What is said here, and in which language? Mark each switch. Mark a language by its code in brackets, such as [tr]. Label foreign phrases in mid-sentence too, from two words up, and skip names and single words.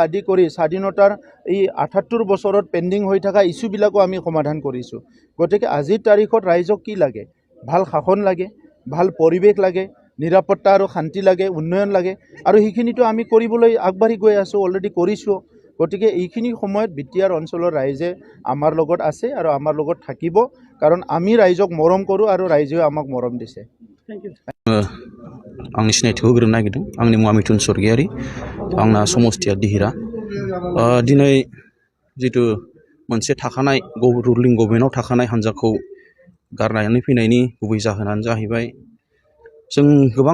[as] আদি কৰি স্বাধীনতাৰ এই 78 বছৰত পেন্ডিং হৈ থকা ইস্যুবিলাকো আমি সমাধান কৰিছো গতিকে আজিৰ তাৰিখত ৰাইজক কি লাগে ভাল শাসন লাগে ভাল পৰিৱেশ লাগে নিৰাপত্তা আৰু শান্তি লাগে উন্নয়ন লাগে আৰু সেইখিনিটো আমি কৰিবলৈ আগবাঢ়ি গৈ আছো অলৰেডি কৰিছো গতিকে এইখিনি সময়ত বিটিআৰ অঞ্চলৰ ৰাইজে আমাৰ লগত আছে আৰু আমাৰ লগত থাকিব কাৰণ আমি ৰাইজক মৰম কৰো আৰু ৰাইজেও আমাক মৰম দিছে [brx] आंनि सिनायथिखौ होग्रोनो नागिरदों आंनि मुङा मिथुन स्वर्गियारि आंना समस्थिया दिहिरा दिनै जितु मोनसे थाखानाय [en] ruling government [brx] थाखानाय हानजाखौ गारनानै फैनायनि गुबै जाहोनानो जाहैबाय जों गोबां